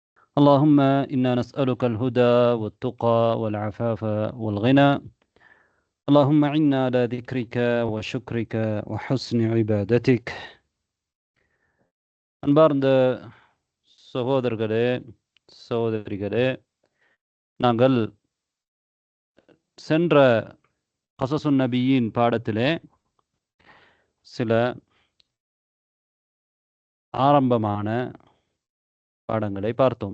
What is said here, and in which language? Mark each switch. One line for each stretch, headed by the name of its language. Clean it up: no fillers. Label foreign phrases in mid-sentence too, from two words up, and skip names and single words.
Arabic: اللهم إنا نسألك الهدى والتقى والعفاف والغنى. اللهم عنا على ذكرك وشكرك وحسن عبادتك.
Tamil: அன்பார்ந்த சகோதரர்களே, சகோதரிகளே, நாங்கள் சென்ற கஸஸுன் நபியின் பாடத்திலே சில ஆரம்பமான பாடங்களை பார்த்தோம்.